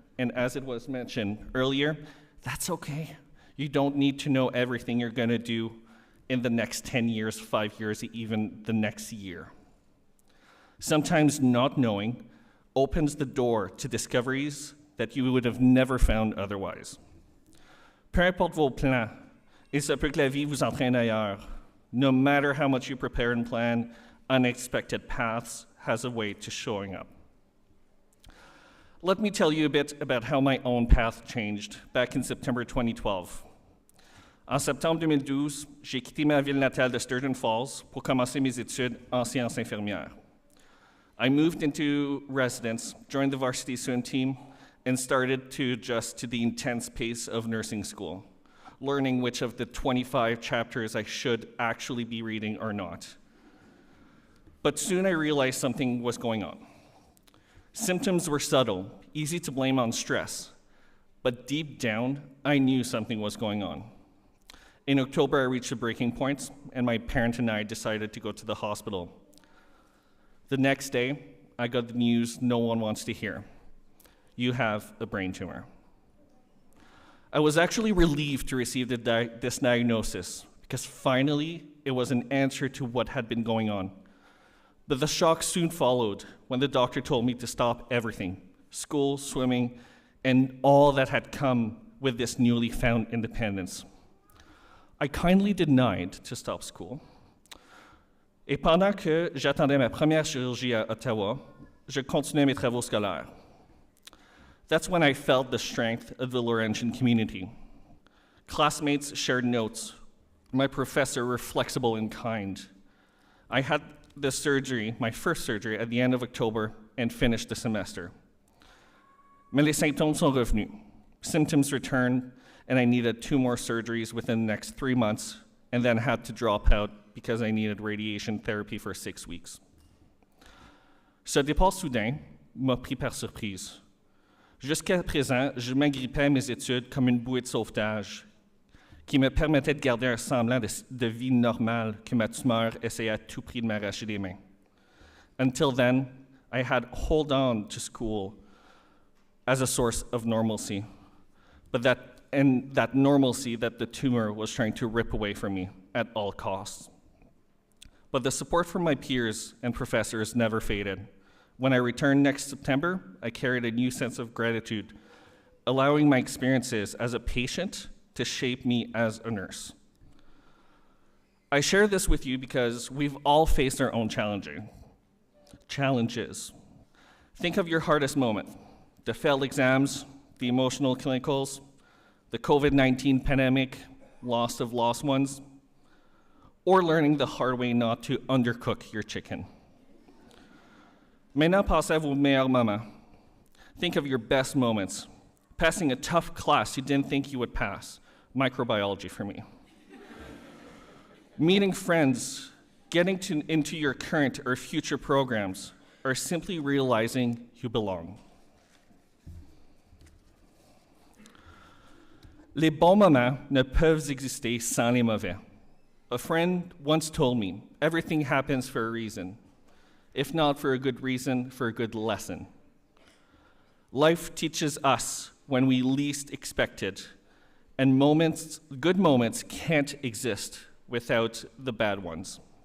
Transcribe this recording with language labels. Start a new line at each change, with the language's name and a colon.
English: And as it was mentioned earlier, that's okay. You don't need to know everything you're going to do in the next 10 years, 5 years, even the next year. Sometimes not knowing opens the door to discoveries that you would have never found otherwise.
French: Peu importe vos plans, il se peut que la vie vous entraîne ailleurs.
English: No matter how much you prepare and plan, unexpected paths has a way to showing up. Let me tell you a bit about how my own path changed back in September 2012.
French: En septembre 2012, j'ai quitté ma ville natale de Sturgeon Falls pour commencer mes études en sciences infirmières.
English: I moved into residence, joined the varsity swim team, and started to adjust to the intense pace of nursing school, learning which of the 25 chapters I should actually be reading or not. But soon I realized something was going on. Symptoms were subtle, easy to blame on stress, but deep down, I knew something was going on. In October, I reached a breaking point, and my parent and I decided to go to the hospital. The next day, I got the news no one wants to hear. You have a brain tumor. I was actually relieved to receive this diagnosis, because finally, it was an answer to what had been going on. But the shock soon followed when the doctor told me to stop everything, school, swimming, and all that had come with this newly found independence. I kindly denied to stop school.
French: Et pendant que j'attendais ma première chirurgie à Ottawa, je continuais mes travaux scolaires.
English: That's when I felt the strength of the Laurentian community. Classmates shared notes. My professor were flexible and kind. I had the surgery, my first surgery, at the end of October and finished the semester.
French: Mais les symptômes sont revenus.
English: Symptoms returned, and I needed 2 more surgeries within the next 3 months, and then had to drop out because I needed radiation therapy for 6 weeks.
French: Ce départ soudain m'a pris par surprise. Jusqu'à présent, je m'agrippais à mes études comme une bouée de sauvetage qui me permettait de garder un semblant de vie normale que ma tumeur essayait à tout prix de m'arracher des mains.
English: Until then, I had held on to school as a source of normalcy, but that normalcy that the tumor was trying to rip away from me at all costs. But the support from my peers and professors never faded. When I returned next September, I carried a new sense of gratitude, allowing my experiences as a patient to shape me as a nurse. I share this with you because we've all faced our own challenges. Think of your hardest moment, the failed exams, the emotional clinicals, the COVID-19 pandemic, loss of lost ones, or learning the hard way not to undercook your chicken.
French: Maintenant, passez à vos meilleurs moments.
English: Think of your best moments. Passing a tough class you didn't think you would pass. Microbiology for me. Meeting friends, getting into your current or future programs, or simply realizing you belong.
French: Les bons moments ne peuvent exister sans les mauvais.
English: A friend once told me, everything happens for a reason. If not for a good reason, for a good lesson. Life teaches us when we least expect it, and good moments can't exist without the bad ones.